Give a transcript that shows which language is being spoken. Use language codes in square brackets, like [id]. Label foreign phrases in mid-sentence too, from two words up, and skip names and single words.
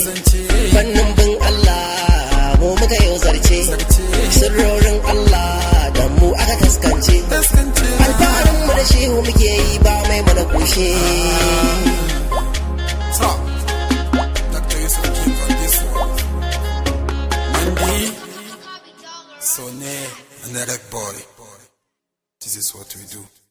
[ha] Zance. Fannin bin Allah, mu muka yau zarce. Zarce. Sirrorin Allah da mu aka taskance. Taskance. Alfaharinmu da shehu muke yi, ba mai mana kushe. [en] Sa. Doctor Yusuf King on this one. Mandi. Sone. Nerek boy. This is what we do.